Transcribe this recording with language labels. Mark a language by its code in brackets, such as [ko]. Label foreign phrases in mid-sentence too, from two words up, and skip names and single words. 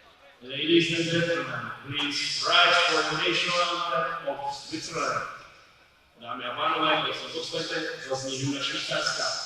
[en] Ladies and gentlemen, please rise for the national anthem of Switzerland. [cs] Dámy a pánové, prosím postaňte, zazní hymna Švýcarska.